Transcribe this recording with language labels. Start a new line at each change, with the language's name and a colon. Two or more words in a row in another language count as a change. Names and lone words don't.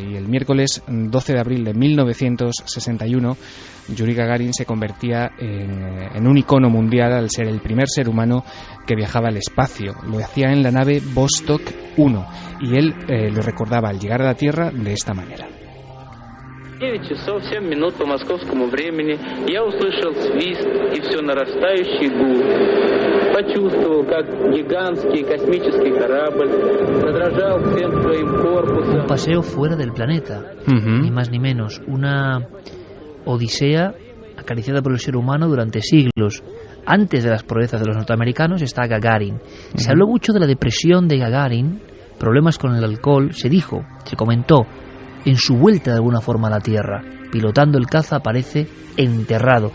Spanish: Y el miércoles 12 de abril de 1961 Yuri Gagarin se convertía en un icono mundial al ser el primer ser humano que viajaba al espacio. Lo hacía en la nave Vostok 1 y él lo recordaba al llegar a la Tierra de esta manera.
Russian: 9 часов 7 минут по московскому времени я услышал свист и все нарастающий гул. Почувствовал, как гигантский космический корабль задрожал всем своим корпусом.
Spanish: Un paseo fuera del planeta, ni más ni menos. Una odisea acariciada por el ser humano durante siglos. Antes de las proezas de los norteamericanos está Gagarin. Se habló mucho de la depresión de Gagarin, problemas con el alcohol. Se comentó, en su vuelta de alguna forma a la Tierra, pilotando el caza, aparece enterrado.